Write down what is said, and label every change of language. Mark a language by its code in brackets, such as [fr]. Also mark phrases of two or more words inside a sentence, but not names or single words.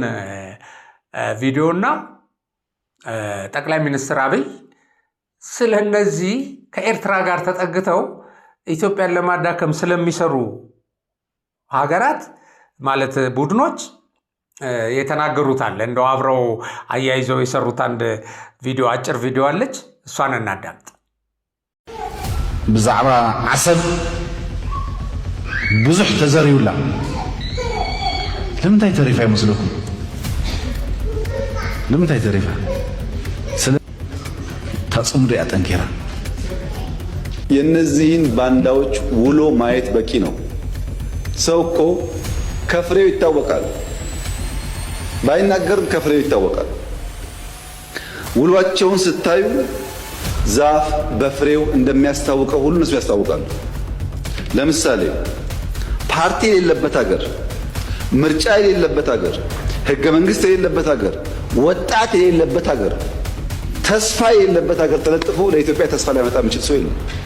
[am] ቪዲዮና ጠቅላይ ሚኒስትር አብይ ስለ እነዚህ ከኤርትራ ጋር ተጠግተው ኢትዮጵያን ለማዳከም ስለሚሰሩ ሀገራት ማለት ቡድኖች የተናገሩት አለ። እንደው አብረው አያይዘው የሰሩት አንድ ቪዲዮ አጭር ቪዲዮ አለች። እሷን እናዳምጥ። [ti] ብዛዕባ ዓሰብ ብዙሕ ተዘሪውላ ለምንታይ ተሪፋ ይመስለኩም? ለምንታይ ተሪፋ? ስለ ተጽምዶ ያጠንከራ [am] የነዚህን ባንዳዎች ውሎ ማየት በቂ ነው። ሰው እኮ ከፍሬው ይታወቃል። ባይናገርም ከፍሬው ይታወቃል። ውሏቸውን ስታዩ ዛፍ በፍሬው እንደሚያስታውቀው ሁሉ እነሱ ያስታውቃሉ። ለምሳሌ ፓርቲ የሌለበት ሀገር፣ ምርጫ የሌለበት ሀገር፣ ህገ መንግስት የሌለበት ሀገር፣ ወጣት የሌለበት ሀገር፣ ተስፋ የሌለበት ሀገር ተለጥፎ ለኢትዮጵያ ተስፋ ሊያመጣ የሚችል ሰው የለም።